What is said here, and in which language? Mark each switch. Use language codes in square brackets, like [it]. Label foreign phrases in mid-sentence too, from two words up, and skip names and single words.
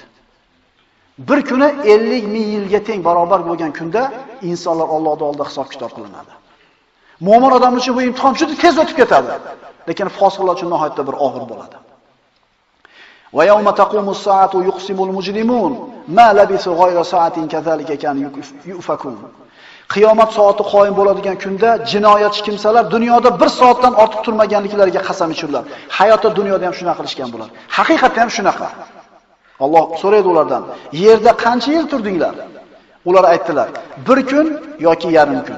[uz] Bir kuni 50 ming yilga teng barobar bo'lgan kunda insonlar Allohning oldida hisob-kitob qilinadi. Mo'min odam uchun bu imtihon juda tez o'tib ketadi, lekin fosiqlar uchun nihoyatda bir og'ir bo'ladi. [ar] ويوم تقوم الساعة يقسم المجرمون ما لبثوا غير ساعة كذلك كانوا يؤفكون. [uz] Qiyomat soati qoyim bo'ladigan kunda jinoyatchi kimsalar dunyoda 1 soatdan ortiq turmaganliklariga qasam ichirlar. Hayotda dunyoda ham shunaqa qilishgan bo'lar. Haqiqatan ham shunaqa. Alloh so'raydi ulardan, yerda qancha yil turdinglar? Ular aytdilar, 1 kun yoki yarim kun.